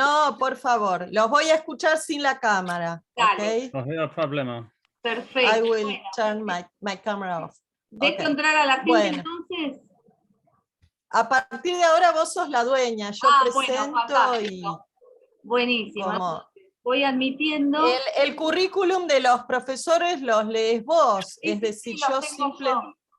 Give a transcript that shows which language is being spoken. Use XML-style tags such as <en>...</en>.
<es>No, por favor, los voy a escuchar sin la cámara. Dale. Okay? No hay problema. Perfecto.</es> <en>I will turn my camera off.</en> <es>¿Dejo entrar a la gente entonces? A partir de ahora vos sos la dueña, yo presento bueno, y... Buenísimo. Como... voy admitiendo. El currículum de los profesores los lees vos, es decir, Sí, los tengo yo.</es>